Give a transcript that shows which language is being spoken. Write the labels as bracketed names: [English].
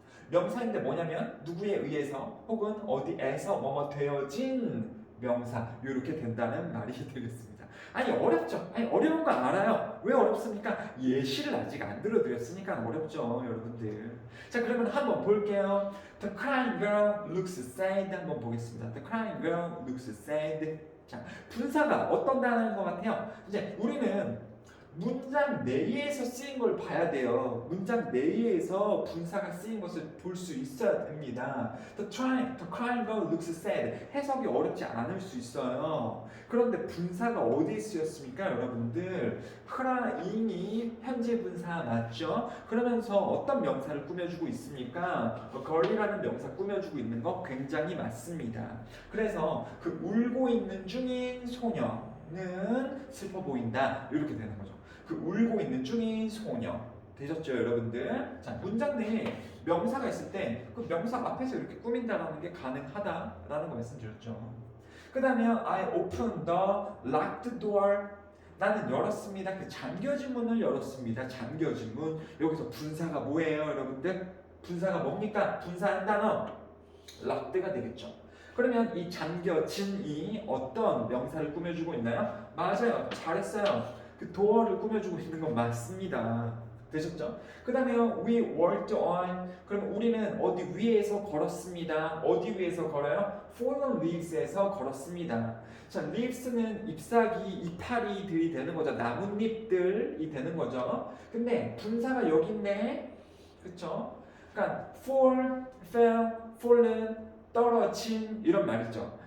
[Korean] 명사인데 뭐냐면 누구에 의해서 혹은 어디에서 뭐뭐 되어진 명사, 이렇게 된다는 말이 되겠습니다. 아니 어렵죠? 아니 어려운 거 알아요. 왜 어렵습니까? 예시를 아직 안 들어드렸으니까 어렵죠, 여러분들. 자, 그러면 한번 볼게요. [English] The crying girl looks sad. [Korean] 한번 보겠습니다. [English] The crying girl looks sad. [Korean] 자, 분사가 어떤 단어인 것 같아요? 이제 우리는 문장 내에서 쓰인 걸 봐야 돼요. 문장 내에서 분사가 쓰인 것을 볼 수 있어야 됩니다. [English] The crying girl looks sad. [Korean] 해석이 어렵지 않을 수 있어요. 그런데 분사가 어디에 쓰였습니까, 여러분들? crying이 현재 분사 맞죠? 그러면서 어떤 명사를 꾸며주고 있습니까? girl이라는 명사 꾸며주고 있는 거 굉장히 맞습니다. 그래서 그 울고 있는 중인 소녀는 슬퍼 보인다, 이렇게 되는 거죠. 그 울고 있는 중인 소녀. 되셨죠, 여러분들? 자, 문장 내에 명사가 있을 때 그 명사 앞에서 이렇게 꾸민다라는 게 가능하다라는 거 말씀드렸죠. 그 다음에 [English] I opened the locked door. [Korean] 나는 열었습니다. 그 잠겨진 문을 열었습니다. 잠겨진 문. 여기서 분사가 뭐예요, 여러분들? 분사가 뭡니까? 분사한 단어 locked가 되겠죠. 그러면 이 잠겨진이 어떤 명사를 꾸며주고 있나요? 맞아요. 잘했어요. 그 도어를 꾸며주고 있는 건 맞습니다. 되셨죠? 그 다음에 [English] we walked on. [Korean] 그럼 우리는 어디 위에서 걸었습니다. 어디 위에서 걸어요? [English] fallen leaves [Korean] 에서 걸었습니다. 자, leaves는 잎사귀, 이파리들이 되는 거죠. 나뭇잎들이 되는 거죠. 근데 분사가 여기 있네. 그쵸? 그러니까 fall, fell, fallen, 떨어진 이런 말이죠.